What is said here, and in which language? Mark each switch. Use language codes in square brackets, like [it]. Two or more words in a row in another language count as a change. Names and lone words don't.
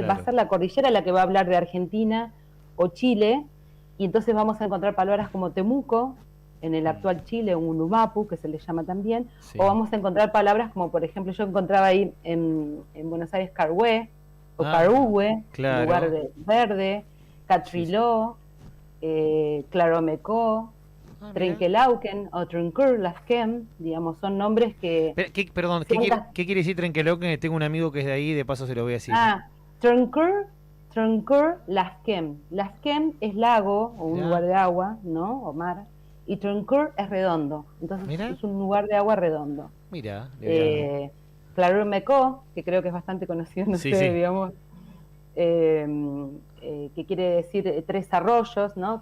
[es] va a ser la cordillera la que va a hablar de Argentina o Chile, y entonces vamos a encontrar palabras como Temuco, en el actual Chile, un Unumapu, que se le llama también, o vamos a encontrar palabras como, por ejemplo, yo encontraba ahí en Buenos Aires Carhué, o Carhué, lugar de verde, Catriló, Claromecó, Trenquelauquen o Truncur, Lasquem, digamos, son nombres que... Perdón, ¿qué quiere decir Trenquelauquen? Tengo un amigo que es de ahí, de paso se lo voy a decir. Truncur, Lasquem. Lasquem es lago o un lugar de agua, ¿no? O mar. Y Truncur es redondo. Entonces es un lugar de agua redondo. Mira. Claromecó, que creo que es bastante conocido en ustedes, digamos, que quiere decir tres arroyos, ¿no?